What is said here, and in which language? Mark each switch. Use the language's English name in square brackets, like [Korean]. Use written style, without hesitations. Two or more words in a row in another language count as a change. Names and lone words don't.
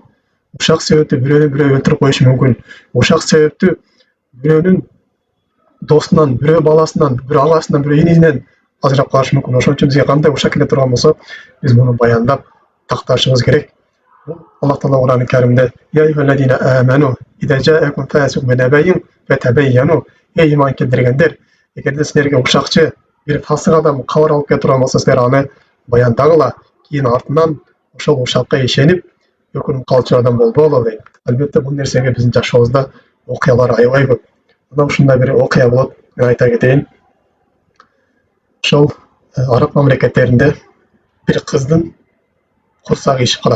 [Kyrgyz] Ушак себептүү бирөөнү бирөө өлтүрүп коюшу мүмкүн. Ушак себептүү бирөөнүн досунан, бирөө баласынан, бирөө агасынан, бирөө инисинен ажырап калышы мүмкүн. Ошон үчүн бизге кандай ушак келе турган болсо, биз муну баяндап такташыбыз керек. Аллах Таала Кур'ан-ы Каримде: [Arabic] "يا أيها الذين آمنوا إذا جاءكم فاسق بنبإ فتبينوا." [Kyrgyz] Ey iman келтиргендер, эгерде силерге ушакчы бир фасык адам кабар алып келе турган болсо, силер аны баяндагыла, кийин артынан ошол ушакка ишенип өкүнүп калчу адам болбогула дейт. Албетте бул нерсеге биздин жашообузда окуялар аябай көп. Мына ушундай бир окуя болот, мен айта кетейин. Ошол араб мамлекеттеринде бир кыздын курсагы ишип калат.